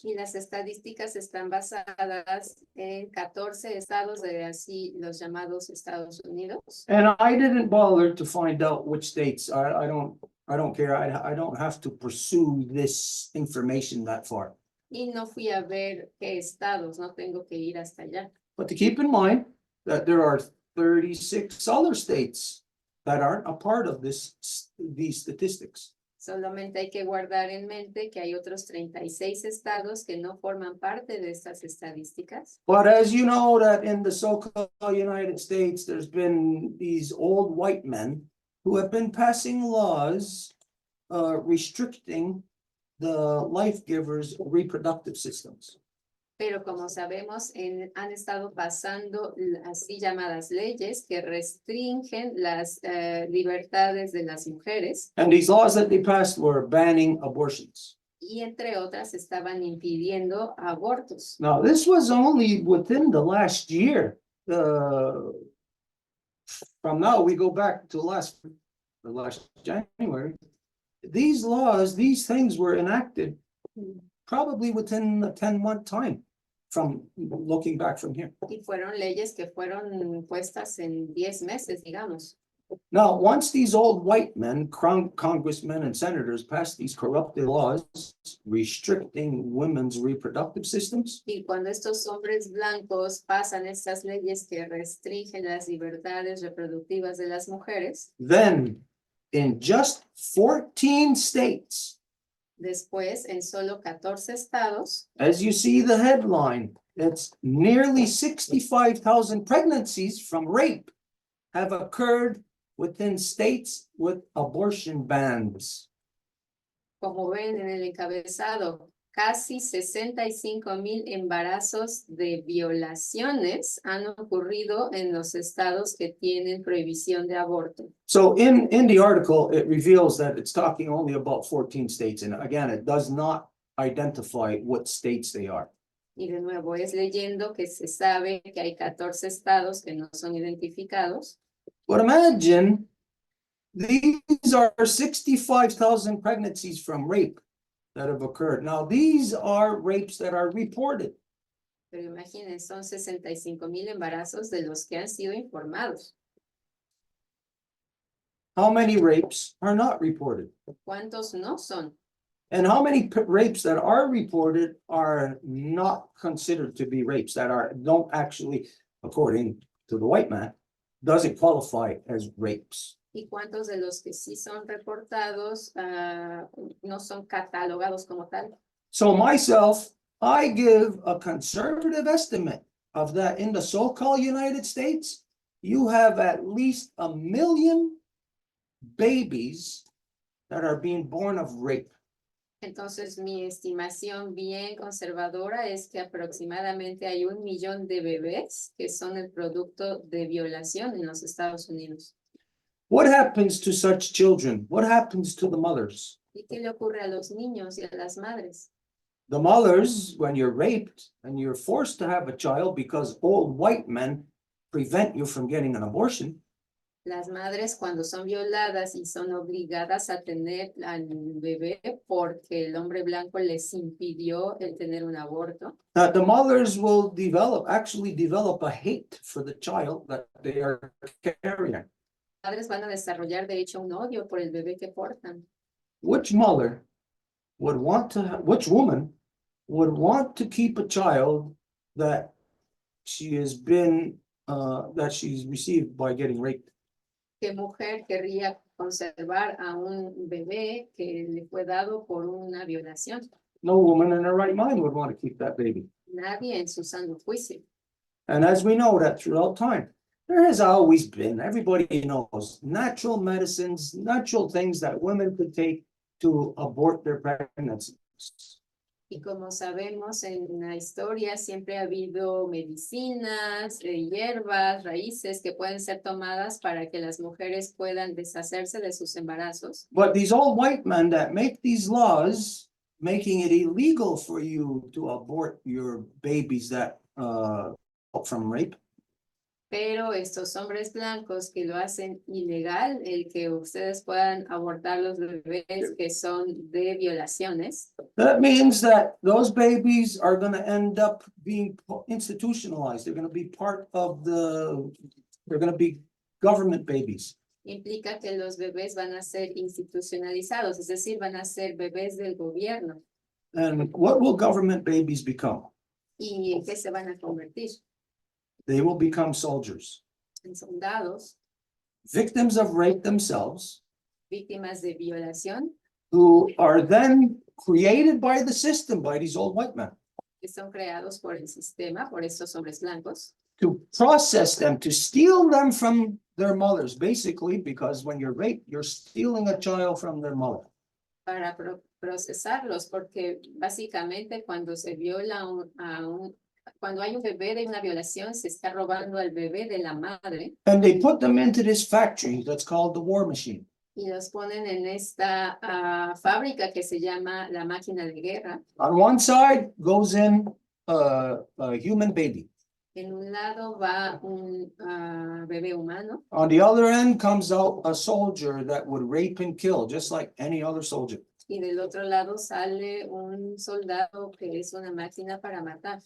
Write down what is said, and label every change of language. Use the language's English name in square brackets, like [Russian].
[Spanish] Y las estadísticas están basadas en 14 estados de así los llamados Estados Unidos. [English] And I didn't bother to find out which states. I don't care. I don't have to pursue this information that far. [Spanish] Y no fui a ver qué estados, no tengo que ir hasta allá. [English] But to keep in mind that there are 36 other states that aren't a part of these statistics. [Spanish] Solamente hay que guardar en mente que hay otros 36 estados que no forman parte de estas estadísticas. [English] But as you know that in the so-called United States, there's been these old white men who have been passing laws restricting the life givers' reproductive systems. [Spanish] Pero como sabemos, han estado pasando así llamadas leyes que restringen las libertades de las mujeres. [English] And these laws that they passed were banning abortions. [Spanish] Y entre otras estaban impidiendo abortos. [English] Now, this was only within the last year. From now, we go back to last January. These laws, these things were enacted probably within a 10-month time from looking back from here. [Spanish] Y fueron leyes que fueron puestas en 10 meses, digamos. [English] Now, once these old white men, congressmen and senators passed these corrupted laws restricting women's reproductive systems, [Spanish] Y cuando estos hombres blancos pasan estas leyes que restringen las libertades reproductivas de las mujeres, [English] then in just 14 states, [Spanish] después en solo 14 estados, [English] as you see the headline, it's nearly 65,000 pregnancies from rape have occurred within states with abortion bans. [Spanish] como ven en el encabezado, casi 65,000 embarazos de violaciones han ocurrido en los estados que tienen prohibición de aborto. [English] So in the article, it reveals that it's talking only about 14 states. And again, it does not identify what states they are. [Spanish] Y de nuevo es leyendo que se sabe que hay 14 estados que no son identificados. [English] But imagine these are 65,000 pregnancies from rape that have occurred. Now, these are rapes that are reported. [Spanish] Pero imaginen, son 65,000 embarazos de los que han sido informados. [English] How many rapes are not reported? [Spanish] ¿Cuántos no son? [English] And how many rapes that are reported are not considered to be rapes, that don't actually, according to the white man, doesn't qualify as rapes. [Spanish] ¿Y cuántos de los que sí son reportados no son catalogados como tal? [English] So myself, I give a conservative estimate of that in the so-called United States, you have at least 1 million babies that are being born of rape. [Spanish] Entonces, mi estimación bien conservadora es que aproximadamente hay 1 millón de bebés que son el producto de violación en los Estados Unidos. [English] What happens to such children? What happens to the mothers? [Spanish] ¿Y qué le ocurre a los niños y a las madres? [English] The mothers, when you're raped and you're forced to have a child because old white men prevent you from getting an abortion, [Spanish] Las madres cuando son violadas y son obligadas a tener al bebé porque el hombre blanco les impidió el tener un aborto, [English] that the mothers will actually develop a hate for the child that they are carrying. [Spanish] padres van a desarrollar de hecho un odio por el bebé que portan. [English] Which mother would want to, which woman would want to keep a child that she has been, that she's received by getting raped? [Spanish] ¿Qué mujer querría conservar a un bebé que le fue dado por una violación? [English] No woman in her right mind would want to keep that baby. [Spanish] Nadie en su sano juicio. [English] And as we know that throughout time, there has always been, everybody knows, natural medicines, natural things that women could take to abort their pregnancies. [Spanish] Y como sabemos, en la historia siempre ha habido medicinas, hierbas, raíces que pueden ser tomadas para que las mujeres puedan deshacerse de sus embarazos. [English] But these old white men that make these laws, making it illegal for you to abort your babies that from rape, [Spanish] Pero estos hombres blancos que lo hacen ilegal, el que ustedes puedan abortar los bebés que son de violaciones, [English] that means that those babies are going to end up being institutionalized. They're going to be part of they're going to be government babies. [Spanish] implica que los bebés van a ser institucionalizados, es decir, van a ser bebés del gobierno. [English] And what will government babies become? [Spanish] ¿Y en qué se van a convertir? [English] They will become soldiers, [Spanish] En soldados, [English] victims of rape themselves, [Spanish] víctimas de violación, [English] who are then created by the system, by these old white men, [Spanish] que son creados por el sistema, por estos hombres blancos, [English] to process them, to steal them from their mothers, basically, because when you're raped, you're stealing a child from their mother. [Spanish] para procesarlos, porque básicamente cuando se viola cuando hay un bebé de una violación, se está robando al bebé de la madre. [English] And they put them into this factory that's called the war machine. [Spanish] Y los ponen en esta fábrica que se llama la máquina de guerra. [English] On one side goes in a human baby. [Spanish] En un lado va un bebé humano. [English] On the other end comes out a soldier that would rape and kill, just like any other soldier. [Spanish] Y del otro lado sale un soldado que es una máquina para matar.